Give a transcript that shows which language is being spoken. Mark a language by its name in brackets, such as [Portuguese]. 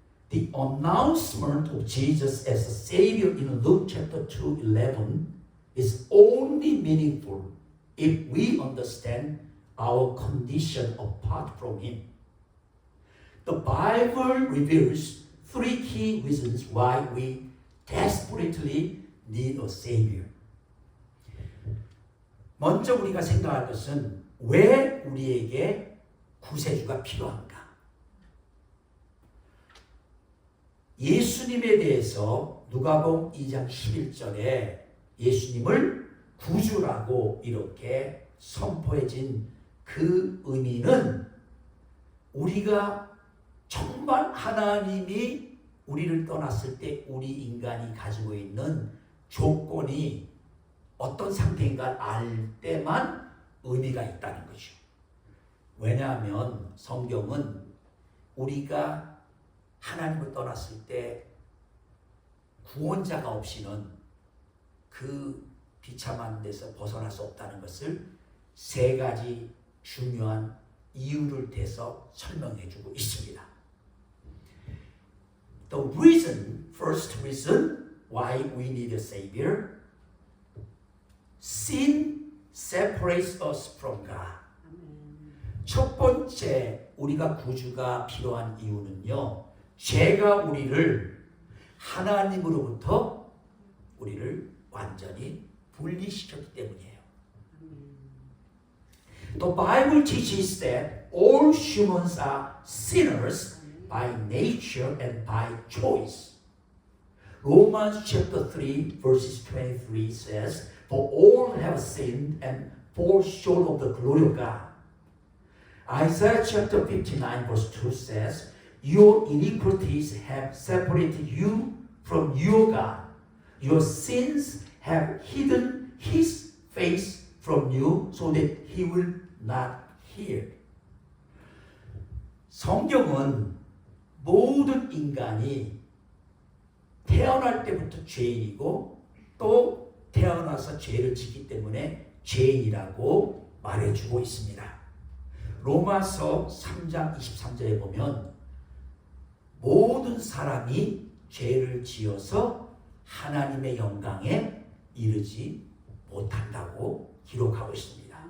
[English] The announcement of Jesus as a Savior in Luke chapter 2:11 is only meaningful if we understand our condition apart from Him. The Bible reveals three key reasons why we desperately need a Savior. [Korean] 먼저 우리가 생각할 것은 왜 우리에게 구세주가 필요한가? 예수님에 대해서 누가복음 2장 11절에 예수님을 구주라고 이렇게 선포해진 그 의미는 우리가 정말 하나님이 우리를 떠났을 때 우리 인간이 가지고 있는 조건이 어떤 상태인가 알 때만 의미가 있다는 거죠. 왜냐하면 성경은 우리가 하나님을 떠났을 때 구원자가 없이는 그 비참한 데서 벗어날 수 없다는 것을 세 가지 중요한 이유를 대서 설명해 주고 있습니다. [English] The first reason why we need a Savior, sin separates us from God. [Korean] 첫 번째 우리가 구주가 필요한 이유는요, 죄가 우리를 하나님으로부터 우리를 완전히 분리시켰기 때문이에요. [English] The Bible teaches that all humans are sinners by nature and by choice. Romans chapter 3 verses 23 says, For all have sinned and fall short of the glory of God. Isaiah chapter 59 verse 2 says, Your iniquities have separated you from your God. Your sins have hidden His face from you so that He will not hear. [Korean] 성경은 모든 인간이 태어날 때부터 죄인이고 또 태어나서 죄를 짓기 때문에 죄인이라고 말해주고 있습니다. 로마서 3장 23절에 보면 모든 사람이 죄를 지어서 하나님의 영광에 이르지 못한다고 기록하고 있습니다.